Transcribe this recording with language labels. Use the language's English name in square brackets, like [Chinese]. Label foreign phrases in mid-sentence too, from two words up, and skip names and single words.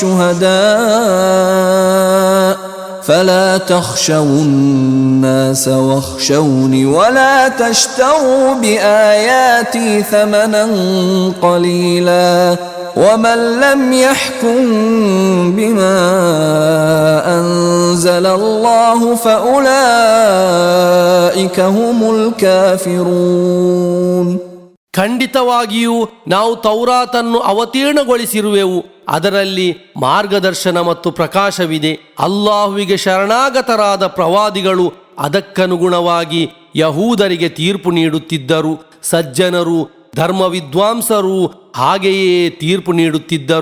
[Arabic] شهداء فلا تخشوا الناس واخشوني ولا تشتروا بآياتي ثمنا قليلا ومن لم يحكم بما أنزل الله فأولئك هم الكافرون. [Kannada] ಖಂಡಿತವಾಗಿಯೂ ನಾವು ತೌರಾತನ್ನು ಅವತೀರ್ಣಗೊಳಿಸಿರುವೆವು. ಅದರಲ್ಲಿ ಮಾರ್ಗದರ್ಶನ ಮತ್ತು ಪ್ರಕಾಶವಿದೆ. ಅಲ್ಲಾಹುವಿಗೆ ಶರಣಾಗತರಾದ ಪ್ರವಾದಿಗಳು ಅದಕ್ಕನುಗುಣವಾಗಿ ಯಹೂದರಿಗೆ ತೀರ್ಪು ನೀಡುತ್ತಿದ್ದರು. ಸಜ್ಜನರು ಧರ್ಮ ವಿದ್ವಾಂಸರು ಹಾಗೆಯೇ ತೀರ್ಪು ನೀಡುತ್ತಿದ್ದರು.